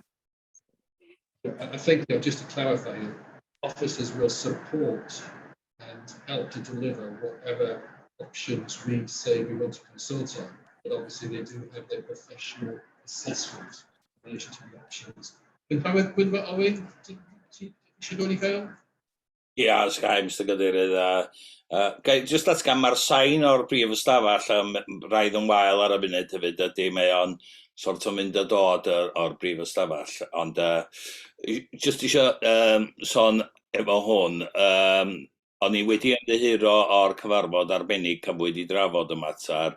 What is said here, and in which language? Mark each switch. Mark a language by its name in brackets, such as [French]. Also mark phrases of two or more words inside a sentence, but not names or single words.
[English] I think, just to clarify, officers will support and help to deliver whatever options we say we want to consult on, but obviously they do have their professional assessment in relation to the options Cynghorydd Gwynfor Owen, [Welsh] eisiau dod i fewn? Ia, os gai, Mr Cadeirydd. Jyst atgan, mae'r sain o'r brif ystafell raidd yn wael ar y munud hefyd, ydy mae o'n sort o mynd a dod o'r brif ystafell. Ond jyst eisiau sôn efo hwn, o'n i wedi ymddiheuro o'r cyfarfod arbennig cam wedi drafod y mater.